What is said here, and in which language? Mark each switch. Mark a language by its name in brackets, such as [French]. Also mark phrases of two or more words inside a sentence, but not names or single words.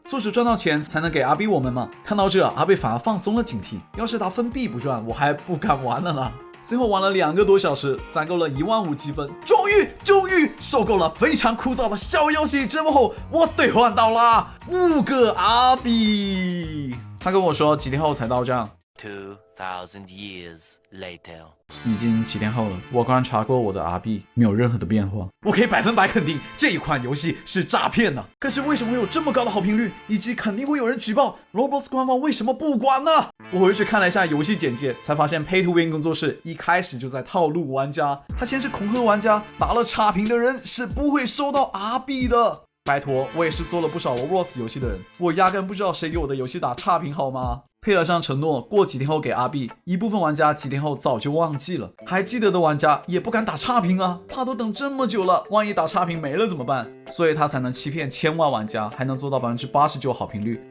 [Chinese] 作者賺到錢才能給 R 幣我們嘛。看到這，R 幣反而放鬆了警惕，要是他分幣不賺，我還不敢玩了呢。隨後玩了2個多小時，攢夠了15000積分，終於受夠了非常枯燥的小遊戲折磨後，我兌換到了5個 R 幣。他跟我說幾天後才到賬。 [English] 2000 years later， [Chinese] 已經幾天後了，我剛查過我的 R 幣，沒有任何的變化。我可以100%肯定這一款遊戲是詐騙的。可是為什麼會有這麼高的好評率，以及肯定會有人舉報 Roblox 官方為什麼不管呢？我回去看了一下遊戲簡介，才發現 Pay to Win 工作室一開始就在套路玩家。他先是恐嚇玩家，打了差評的人是不會收到 R 幣的。拜託，我也是做了不少 Roblox 遊戲的人，我壓根不知道誰給我的遊戲打差評好嗎？配合上承諾，過幾天後給阿幣。一部分玩家幾天後早就忘記了，還記得的玩家也不敢打差評啊，怕都等這麼久了，萬一打差評沒了怎麼辦？所以他才能欺騙千萬玩家，還能做到89%好評率。